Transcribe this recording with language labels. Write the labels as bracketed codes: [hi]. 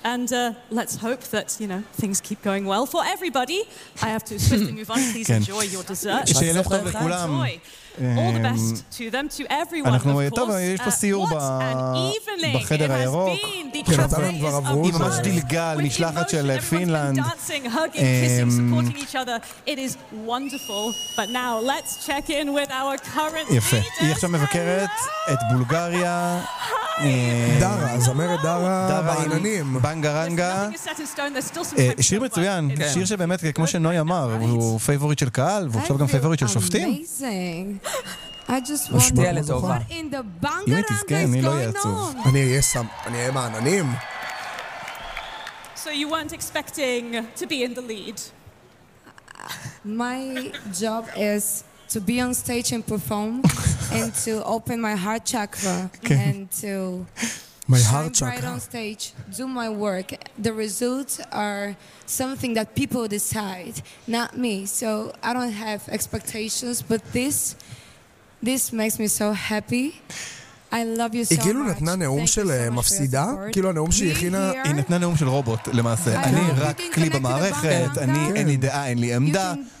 [en] And let's hope that, you know, things keep going well for everybody. I have to swiftly move on. Please enjoy your dessert. [he] שילך טוב לכולם. [en] All the best to them, to everyone, of course. [he] טוב, יש פה סיור בחדר הירוק. כן, אתה להם כבר עברו. היא ממש דילגה על משלחת של פינלנד. [en] Everyone's been dancing, hugging, kissing, supporting each other. It is wonderful. But now, let's check in with our current leaders. [he] יפה. היא עכשיו מבקרת את בולגריה. דרה, זמרת דרה בעננים. בנגה רנגה. שיר מצוין. שיר שבאמת, כמו שנוי אמר, הוא פייבוריט של קהל, והוא עכשיו גם פייבוריט של שופטים. [en] Amazing. I just wonder what in the bangaranga is going on. So you weren't expecting to be in the lead. My job is to be on stage and perform and to open my heart chakra and to shine on stage, do my work. The results are something that people decide, not me. So I don't have expectations, but this makes me so happy. I love you so much. [he] היא כאילו נתנה נאום של מפסידה, כאילו הנאום שהיא הכינה... היא נתנה נאום של רובוט, למעשה. אני רק כלי במערכת, אני אין לי דעה, אין לי עמדה.